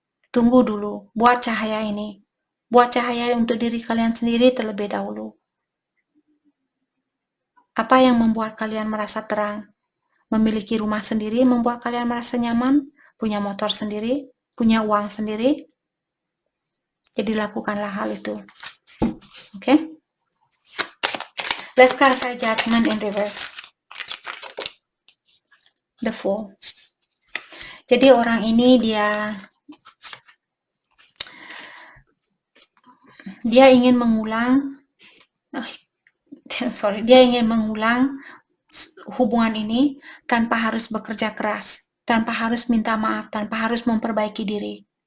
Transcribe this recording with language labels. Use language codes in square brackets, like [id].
[id] Tunggu dulu, buat cahaya ini. Buat cahaya untuk diri kalian sendiri terlebih dahulu. Apa yang membuat kalian merasa terang? memiliki rumah sendiri membuat kalian merasa nyaman, punya motor sendiri, punya uang sendiri. Jadi lakukanlah hal itu. [en] Okay? Let's clarify judgment in reverse. The Fool. [id] Jadi orang ini dia ingin mengulang dia ingin mengulang hubungan ini tanpa harus bekerja keras, tanpa harus minta maaf, tanpa harus memperbaiki diri.